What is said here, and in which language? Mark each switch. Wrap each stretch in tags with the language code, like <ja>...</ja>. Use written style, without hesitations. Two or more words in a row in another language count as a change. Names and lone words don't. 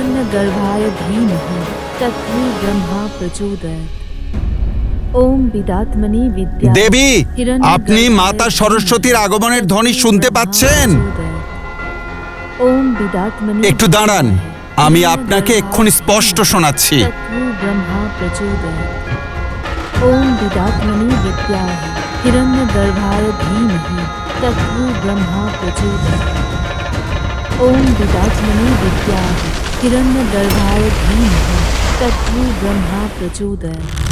<bn>দেবী, আপনি মাতা সরস্বতীর আগমনের ধ্বনি শুনতে পাচ্ছেন? একটু দাঁড়ান, আমি আপনাকে এক্ষুনি স্পষ্ট শোনাচ্ছি।</bn> <sa>ओम विदात्मने विद्याय हिरण्यगर्भाय धीमहि तत्तु ब्रह्मा प्रचोदयात्। ओम विदात्मने विद्याय हिरण्यगर्भाय धीमहि तत्तु ब्रह्मा प्रचोदयात्।</sa>